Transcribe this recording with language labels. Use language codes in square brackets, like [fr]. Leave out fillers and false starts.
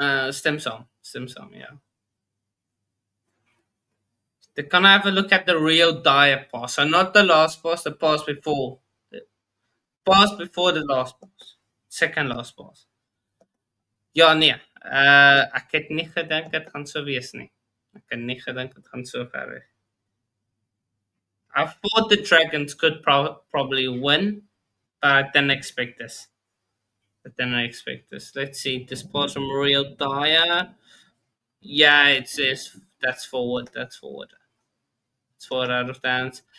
[en] Stem song. Yeah, they're gonna have a look at the real Dyer pass, so not the last pass, the pass before, the pass before the last pass, second last pass. [af] Ja, nee. Ek het nie gedink dit gaan so wees nie. Ek het nie gedink dit gaan so ver wees. [en] I thought the Dragons could probably win, but I didn't expect this. Let's see. This pass from Real Dyer. Yeah, it says that's forward. That's forward. It's forward out of downs.